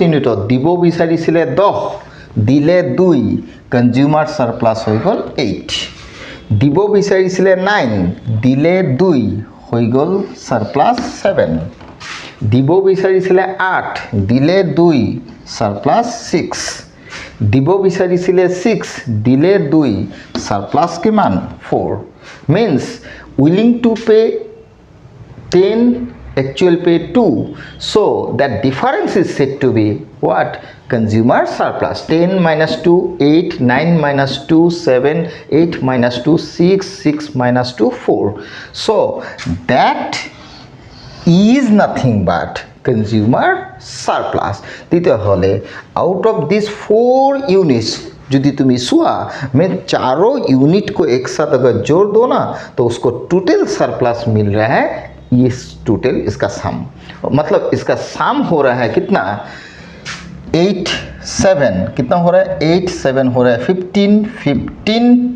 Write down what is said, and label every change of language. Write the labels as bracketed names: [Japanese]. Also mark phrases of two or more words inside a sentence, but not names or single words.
[Assamese] ইউনিটত দিব বিচাৰিছিলে 10 দিলে 2 [English] consumer surplus [Assamese] হৈ গ'ল 8 দিব বিচাৰিছিলে 9 দিলে 2 হৈ গ'ল সাৰপ্লাস 7 দিব বিচাৰিছিলে 8 দিলে 2 সাৰপ্লাস 6 দিব বিচাৰিছিলে 6 দিলে [English] 2 [Assamese] সাৰপ্লাস কিমান [English] 4 means willing to pay 10 actual pay 2 so that difference is said to be what consumer surplus 10 minus 2 8 9 minus 2 7 8 minus 2 6 6 minus 2 4 so that is nothing but consumer surplus [Hindi] তেতিয়াহ'লে [English] out of these 4 units [Hindi] यदि तुम सुआ मैं चारों यूनिट को एक साथ अगर जोड़ दो ना तो उसको [English] total surplus [Hindi] मिल रहा है ये टोटल इसका सम मतलब इसका सम हो रहा है कितना 8 7 कितना हो रहा है 8 7 हो रहा है 15